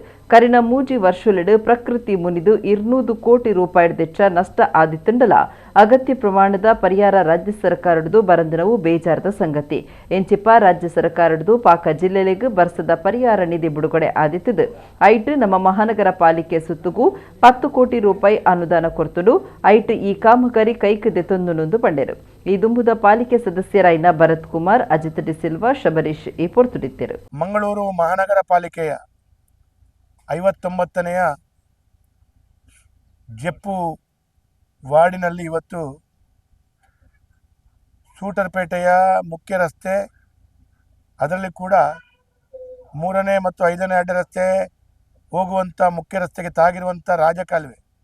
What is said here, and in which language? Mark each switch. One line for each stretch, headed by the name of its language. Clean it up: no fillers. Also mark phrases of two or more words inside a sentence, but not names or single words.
Tulu: ಕರಿನ ಮೂಜಿ ವರ್ಷಲೆಡು ಪ್ರಕೃತಿ ಮುನಿದು 200 ಕೋಟಿ ರೂಪಾಯಿದೆಚ್ಚ ನಷ್ಟ ಆದಿತ್ತಂಡಲ ಅಗತ್ಯ ಪ್ರಮಾಣದ ಪರಿಹಾರ ರಾಜ್ಯ ಸರ್ಕಾರದ್ದು ಬರಂದಿನವು ಬೇಜಾರದ ಸಂಗತಿ ಎಂಚಿಪ್ಪ ರಾಜ್ಯ ಸರ್ಕಾರದ್ದು ಪಾಕ ಜಿಲ್ಲೆಲೆಗೆ ಬರ್ಸದ ಪರಿಹಾರ ನಿಧಿ ಬಿಡುಗಡೆ ಆದಿತ್ತದು ಐಟ್ ನಮ್ಮ ಮಹಾನಗರ ಪಾಲಿಕೆ ಸುತ್ತುಗೂ 10 ಕೋಟಿ ರೂಪಾಯಿ ಅನುದಾನ ಕೊರ್ತುಡು ಐಟ್ ಈ ಕಾಮಗಾರಿ ಕೈಕದೆತ್ತೊಂದು ಪಂಡೆರು ಈ ದುಂಬುದ ಪಾಲಿಕೆ ಸದಸ್ಯರಾಯಿನ ಭರತ್ ಕುಮಾರ್, ಅಜಿತ್ ಡಿ ಸಿಲ್ವಾ, ಶಬರೀಶ್ ಈ ಪೊರ್ತುಡಿತ್ತರು.
Kannada: ಮಂಗಳೂರು ಮಹಾನಗರ ಪಾಲಿಕೆಯ 59ನೆಯ ಜೆಪ್ಪು ವಾರ್ಡಿನಲ್ಲಿ ಇವತ್ತು ಸೂಟರ್ಪೇಟೆಯ ಮುಖ್ಯ ರಸ್ತೆ, ಅದರಲ್ಲಿ ಕೂಡ 3ನೇ ಮತ್ತು 5ನೇ ಅಡ್ಡ ರಸ್ತೆ ಹೋಗುವಂಥ ಮುಖ್ಯ ರಸ್ತೆಗೆ ತಾಗಿರುವಂಥ ರಾಜಕಾಲುವೆ